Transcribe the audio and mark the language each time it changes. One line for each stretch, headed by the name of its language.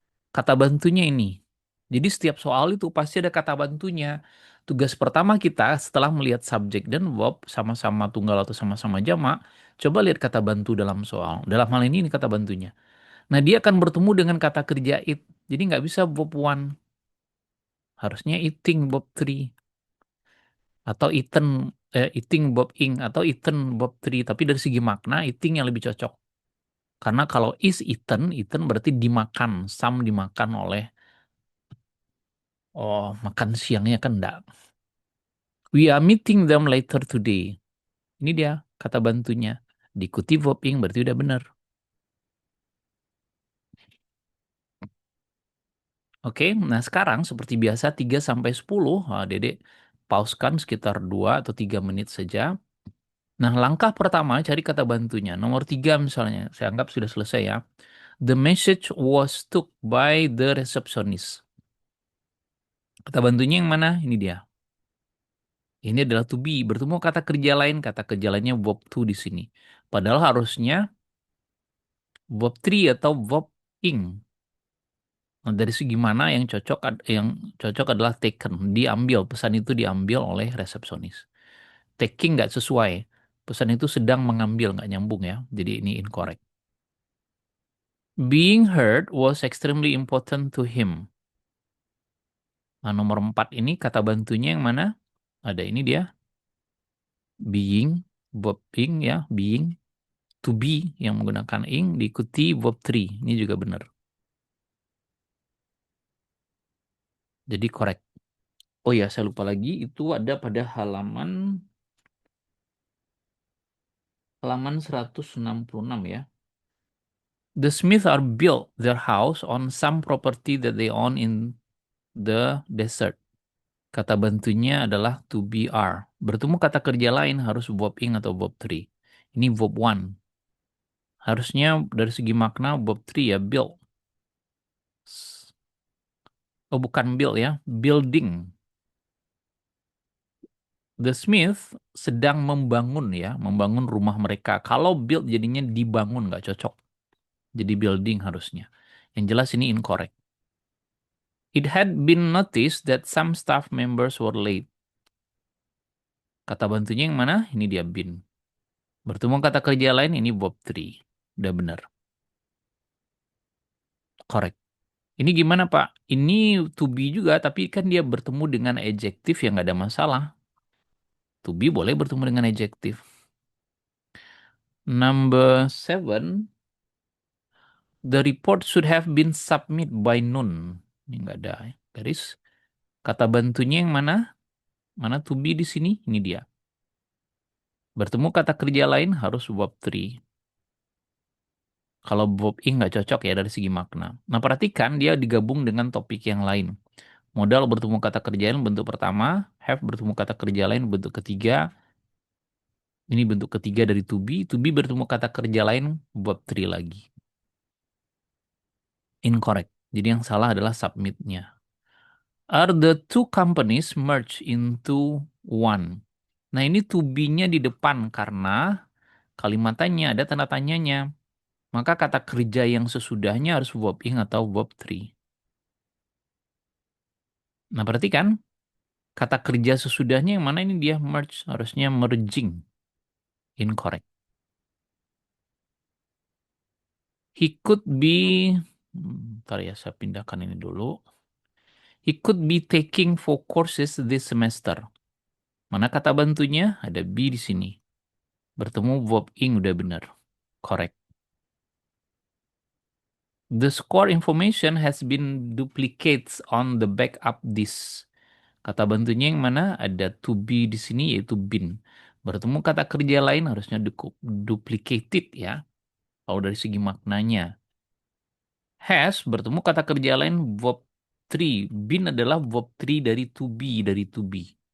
Indonesian: Kata bantunya ini. Jadi setiap soal itu pasti ada kata bantunya. Tugas pertama kita setelah melihat subjek dan verb sama-sama tunggal atau sama-sama jamak, coba lihat kata bantu dalam soal. Dalam hal ini kata bantunya. Nah dia akan bertemu dengan kata kerja eat. Jadi nggak bisa verb one. Harusnya eating verb three. Atau eating verb ing. Atau eaten verb three. Tapi dari segi makna eating yang lebih cocok. Karena kalau is eaten, eaten berarti dimakan. Sam dimakan oleh, oh makan siangnya kan enggak.
English: We are meeting them later today.
Indonesian: Ini dia kata bantunya. Diikuti verb ing berarti udah benar. Oke, nah sekarang seperti biasa 3 sampai 10, Dedek pauskan sekitar 2 atau 3 menit saja. Nah, langkah pertama cari kata bantunya. Nomor 3 misalnya, saya anggap sudah selesai ya.
English: The message was took by the receptionist.
Indonesian: Kata bantunya yang mana? Ini dia. Ini adalah to be. Bertemu kata kerja lainnya verb to di sini. Padahal harusnya verb three atau verb ing. Nah, dari segi mana yang cocok adalah taken, diambil, pesan itu diambil oleh resepsionis. Taking nggak sesuai. Pesan itu sedang mengambil, nggak nyambung ya. Jadi ini incorrect.
English: Being heard was extremely important to him.
Indonesian: Nah, nomor 4 ini kata bantunya yang mana? Ada ini dia. Being, verb being ya, being. To be yang menggunakan ing diikuti verb three. Ini juga benar. Jadi correct. Oh ya, saya lupa lagi itu ada pada halaman 166 ya.
English: The Smiths are built their house on some property that they own in the desert.
Indonesian: Kata bantunya adalah to be are. Bertemu kata kerja lain harus verb ing atau verb three. Ini verb one. Harusnya dari segi makna verb three ya build. Oh bukan build ya, building. The Smith sedang membangun ya, membangun rumah mereka. Kalau build jadinya dibangun, nggak cocok. Jadi building harusnya. Yang jelas ini incorrect.
English: It had been noticed that some staff members were late.
Indonesian: Kata bantunya yang mana? Ini dia been. Bertemu kata kerja lain, ini verb three. Udah benar. Correct. Ini gimana Pak? Ini to be juga, tapi kan dia bertemu dengan adjektif yang nggak ada masalah. To be boleh bertemu dengan adjektif.
English: Number 7, the report should have been submit by noon.
Indonesian: Ini nggak ada garis. Kata bantunya yang mana? Mana to be di sini? Ini dia. Bertemu kata kerja lain harus verb three. Kalau verb ing nggak cocok ya dari segi makna. Nah perhatikan dia digabung dengan topik yang lain. Modal bertemu kata kerja lain bentuk pertama. Have bertemu kata kerja lain bentuk ketiga. Ini bentuk ketiga dari to be. To be bertemu kata kerja lain verb three lagi. Incorrect. Jadi yang salah adalah submitnya.
English: Are the two companies merged into one?
Indonesian: Nah ini to be-nya di depan karena kalimat tanya ada tanda tanyanya. Maka kata kerja yang sesudahnya harus verb ing atau verb three. Nah perhatikan kata kerja sesudahnya yang mana ini dia merge. Harusnya merging. Incorrect.
English: He could be,
Indonesian: ntar ya saya pindahkan ini dulu.
English: He could be taking 4 courses this semester.
Indonesian: Mana kata bantunya? Ada be di sini. Bertemu verb ing udah benar. Correct.
English: The score information has been duplicates on the backup disk.
Indonesian: Kata bantunya yang mana? Ada to be di sini yaitu been. Bertemu kata kerja lain harusnya duplicated ya. Kalau dari segi maknanya. Has bertemu kata kerja lain verb three. Been adalah verb three dari to be, dari to be.